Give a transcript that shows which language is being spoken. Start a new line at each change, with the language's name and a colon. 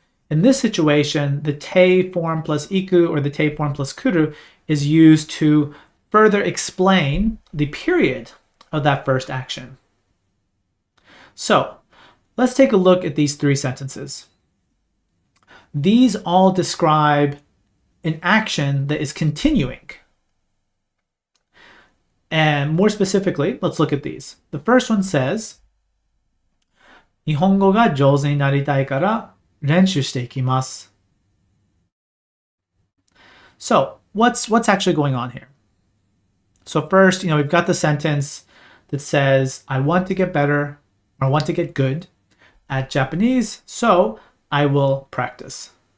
English: In this situation, the te form plus iku or the te form plus kuru is used to further explain the period of that first action. So let's take a look at these 3 sentences. These all describe an action that is continuing. And more specifically, let's look at these. The first one says,
Japanese: 日本語が上手になりたいから練習していきます.
English: So, what's actually going on here? So first, we've got the sentence that says, I want to get better, or I want to get good at Japanese, so I will practice.